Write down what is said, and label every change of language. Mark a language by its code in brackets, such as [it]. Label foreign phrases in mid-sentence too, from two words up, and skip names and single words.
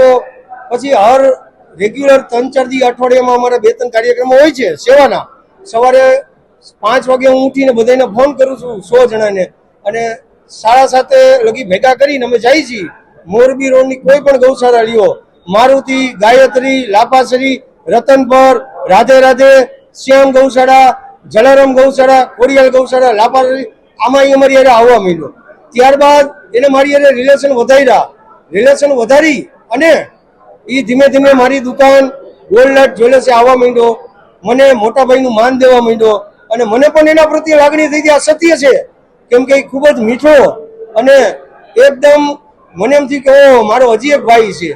[gu] પછી હર રેગ્યુલર 3-4 દી અઠવાડિયામાં અમારા 2-3 કાર્યક્રમો હોય છે સેવાના। સવારે 5 વાગે હું ઉઠીને બધાને ફોન કરું છું 100 જણાને અને 7:30 લગી ભેગા કરીને અમે જઈએ છીએ। મોરબી રોડની કોઈ પણ ગૌશાળા લ્યો, મારુતિ, ગાયત્રી, લાપાસરી, રતનપર, રાધે રાધે, શ્યામ ગૌશાળા, જલારામ ગૌશાળા, કોરિયલ ગૌશાળા, લાપાસરી, આમાં અમારી હારે આવવા માંડ્યો। ત્યારબાદ એને મારી હારે રિલેશન વધારી અને એ ધીમે ધીમે મારી દુકાન ગોલ્ડ જ્વેલર્સે આવવા માંડ્યો, મને મોટા ભાઈનું માન દેવા માંડ્યો અને મને પણ એના પ્રત્યે લાગણી થઈ ગઈ। આ સત્ય છે, કેમ કે ખૂબ જ મીઠો અને એકદમ મને એમ થયું કે ઓ મારો હજી એક ભાઈ છે।